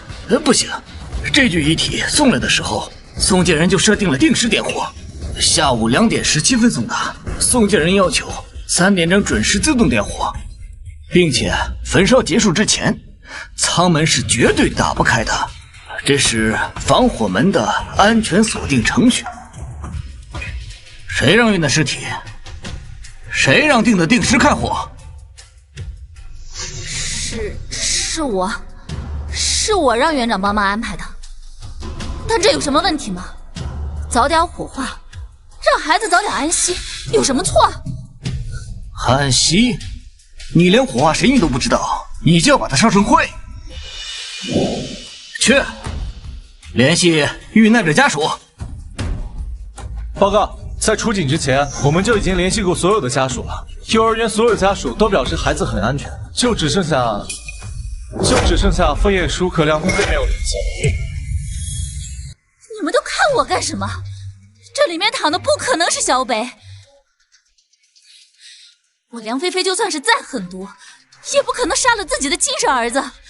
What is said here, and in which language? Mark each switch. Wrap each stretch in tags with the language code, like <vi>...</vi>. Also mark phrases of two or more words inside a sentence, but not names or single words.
<zh>不行，这具遗体送来的时候，送件人就设定了定时点火，下午2点17分送达，送件人要求3点整准时自动点火，并且焚烧结束之前，舱门是绝对打不開的，這是防火門的安全鎖定程序。誰讓運的屍體？誰讓定的定時開火？是我讓園長幫忙安排的，但這有什麼問題嗎？早點火化，讓孩子早點安息，有什麼錯？安息？你連火化誰你都不知道，你就要把它燒成灰？去，聯繫遇難者家屬。報告，在出警之前，我們就已經聯繫過所有的家屬了。幼兒園所有家屬都表示孩子很安全，就只剩下枫葉叔和梁菲菲沒有聯繫。你們都看我幹什麼？這裡面躺的不可能是小北。我梁菲菲就算是再狠毒，也不可能殺了自己的親生兒子。</zh>